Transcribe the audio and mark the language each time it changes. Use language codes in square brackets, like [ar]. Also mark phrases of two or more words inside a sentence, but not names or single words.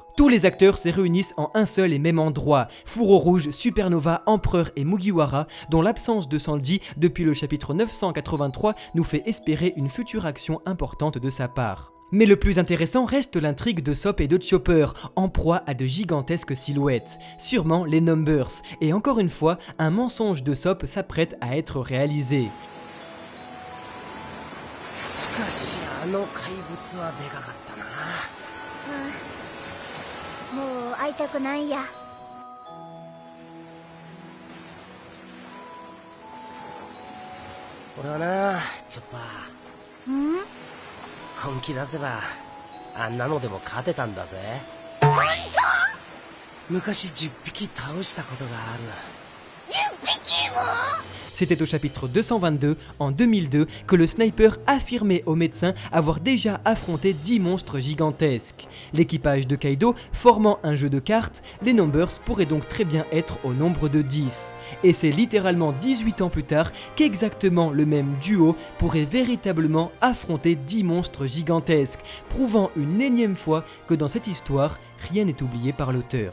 [fr] Tous les acteurs se réunissent en un seul et même endroit, Fourreau Rouge, Supernova, Empereur et Mugiwara, dont l'absence de Sanji depuis le chapitre 983 nous fait espérer une future action importante de sa part. Mais le plus intéressant reste l'intrigue de Sop et de Chopper, en proie à de gigantesques silhouettes, sûrement les Numbers, et encore une fois, un mensonge de Sop s'apprête à être réalisé. [ja] しかしあの怪物はでかかったな。もう会いたくないや。俺はな、チョッパー。ん？本気出せばあんなのでも勝てたんだぜ。昔10匹倒したことがある。 10匹も？ [fr] C'était au chapitre 222, en 2002, que le sniper affirmait aux médecins avoir déjà affronté 10 monstres gigantesques. L'équipage de Kaido formant un jeu de cartes, les Numbers pourraient donc très bien être au nombre de 10. Et c'est littéralement 18 ans plus tard qu'exactement le même duo pourrait véritablement affronter 10 monstres gigantesques, prouvant une énième fois que dans cette histoire, rien n'est oublié par l'auteur.